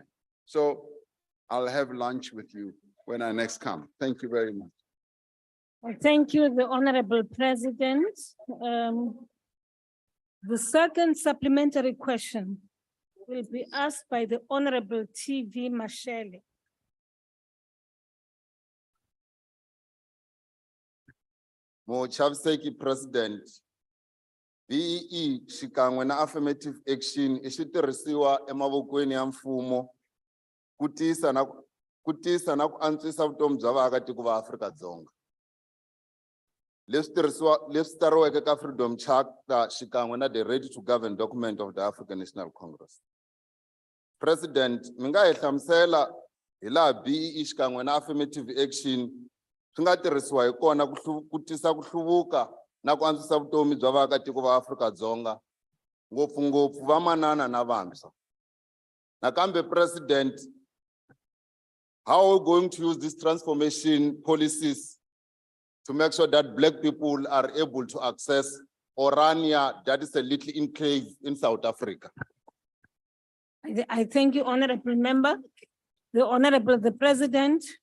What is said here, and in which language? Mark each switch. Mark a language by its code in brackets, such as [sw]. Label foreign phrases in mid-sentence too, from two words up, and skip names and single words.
[en] So I'll have lunch with you when I next come. Thank you very much. Thank you, the Honorable President. The second supplementary question will be asked by the Honorable TV Mashele. [ts] Mochaviseki President, BEE xikan'we na [en] affirmative action [ts] I switirhisiwa emavokweni ya mfumo ku tisa na ku antswisa vutomi bya vaakatiko va Afrika-Dzonga. leswi tsariweke ka Freedom Charter xikan'we na [en] the Ready to Govern document of the African National Congress. [ts] President, mi nga hi hlamusela hi laha BEE xikan'we na [en] affirmative action [ts] swi nga tirhisiwa hi kona ku tisa ku hluvuka na ku antswisa vutomi bya vaakatiko va Afrika-Dzonga, ngopfungopfu vamanana na vantshwa. Nakambe President, [en] how are we going to use these transformation policies to make sure that Black people are able to access Orania, that is a little enclave in South Africa? I thank you, Honorable Member. The President.